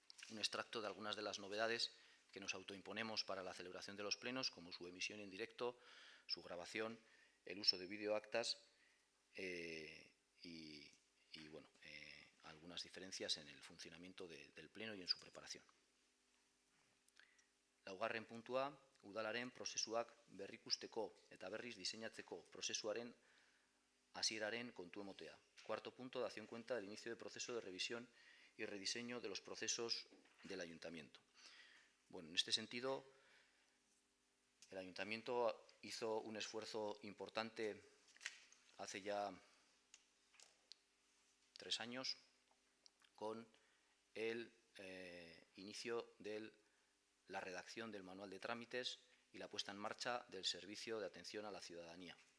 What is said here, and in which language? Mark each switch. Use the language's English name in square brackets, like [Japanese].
[Spanish] un extracto de algunas de las novedades que nos autoimponemos para la celebración de los plenos, como su emisión en directo, su grabación, el uso de videoactas y bueno, algunas diferencias en el funcionamiento del pleno y en su preparación. [Basque] Laugarren puntua, udalaren prozesuak berrikusteko eta berriz diseinatzeko prozesuaren hasieraren kontu emotea. [Spanish] Cuarto punto, dación cuenta del inicio del proceso de revisión y rediseño de los procesos del Ayuntamiento. Bueno, en este sentido, el Ayuntamiento hizo un esfuerzo importante hace ya 3 años con el inicio de la redacción del manual de trámites y la puesta en marcha del servicio de atención a la ciudadanía.